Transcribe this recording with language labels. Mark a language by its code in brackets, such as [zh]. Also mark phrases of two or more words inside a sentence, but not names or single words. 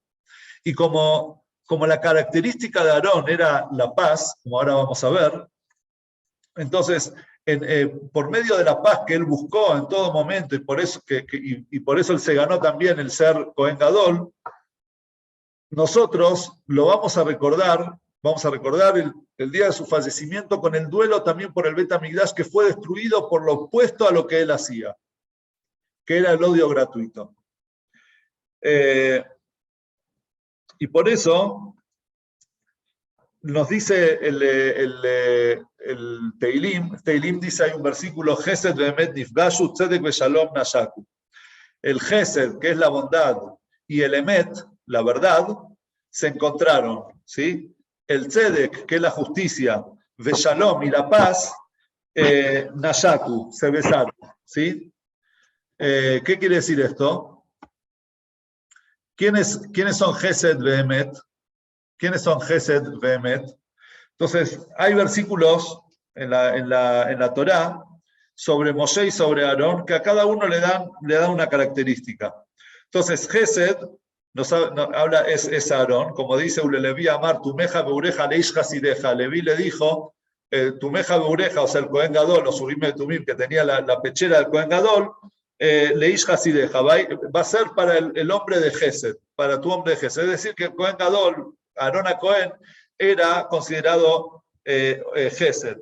[es] Y como la característica de Aarón era la paz, como ahora vamos a ver, entonces, por medio de la paz que él buscó en todo momento, y por eso, por eso él se ganó también el ser Cohen Gadol, nosotros lo vamos a recordar el día de su fallecimiento con el duelo también por el Bet HaMikdash, que fue destruido por lo opuesto a lo que él hacía, que era el odio gratuito. Y por eso nos dice el Teilim dice, hay un versículo, [he] חסד ואמת נפגשו צדק ושלום נשקו. [es] El Gesed, que es la bondad, y el Emet, la verdad, se encontraron, ¿sí? El Tzedek, que es la justicia, ve'shalom y la paz, nashaku, se besaron, ¿sí? ¿Qué quiere decir esto? ¿Quiénes son [he] חסד ואמת? [es] ¿Quiénes son [he] חסד ואמת? [es] Entonces, hay versículos en la Torá sobre Moshe y sobre Aarón que a cada uno le dan una característica. Entonces, Gesed habla, es Aarón, como dice [he] וללוי אמר תומיך ואוריך לאיש חסידך. [es] Levi le dijo, [he] תומיך ואוריך, [es] o sea, el Cohen Gadol, o [he] אורים ותומים, [es] que tenía la pechera del Cohen Gadol, [he] לאיש חסידך, [es] va a ser para el hombre de Gesed, para tu hombre de Gesed. Es decir, que el Cohen Gadol, [he] אהרן הכהן, [es] era considerado Gesed.